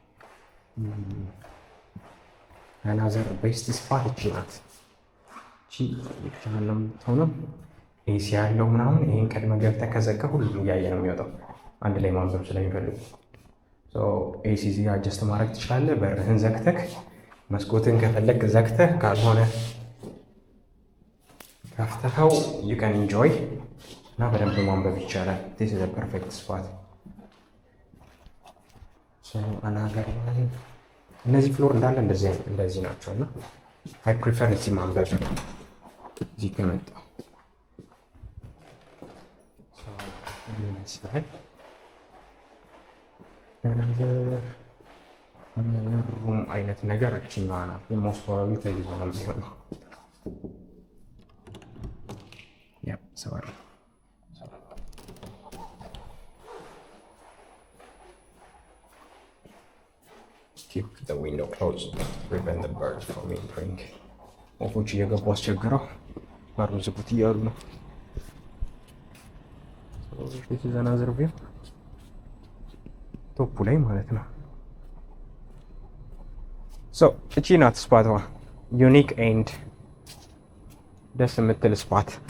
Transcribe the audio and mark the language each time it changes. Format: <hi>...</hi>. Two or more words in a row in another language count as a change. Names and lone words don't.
<en>another best spot</en> <am>እቺ ናት። እቺ ብቻህን ነው የምትሆነው። ኤሲ ያለው ምናምን ይህን ቀድመ ገብተህ ከዘጋ ሁሉም እያየ ነው የሚወጣው አንድ ላይ ማንበብ ስለሚፈልጉ። ኤሲ እዚህ አጀስት ማድረግ ትችላለህ። በርህን ዘግተህ መስኮትን ከፈለግ ዘግተህ ካልሆነ ከፍተኸው</am> <en>you can enjoy</en> <am>እና በደንብ ማንበብ ይቻላል።</am> <en>this is a perfect spot.</en> <am>እነዚህ ፍሎር እንዳለ እንደዚህ ናቸው እና</am> <en>I prefer</en> <am>እዚህ ማንበብ እዚህ ከመጣሁ ይመስላል። ሩም አይነት ነገር እችኛዋ ናት።</am> <en>most probably</en> <am>ተይዞ ነው የሚሆነው። Sorry.</am> <en>Keep the window closed to prevent the birds from entering.</en> <am>ወፎች እየገቡ አስቸግረው በሩን ዝጉት እያሉ ነው።</am> <en>the other view</en> <am>ቶፑ ላይ ማለት ነው። እቺ ናት ስፓቷ።</am> <en>unique and</en> <am>ደስ የምትል ስፓት።</am>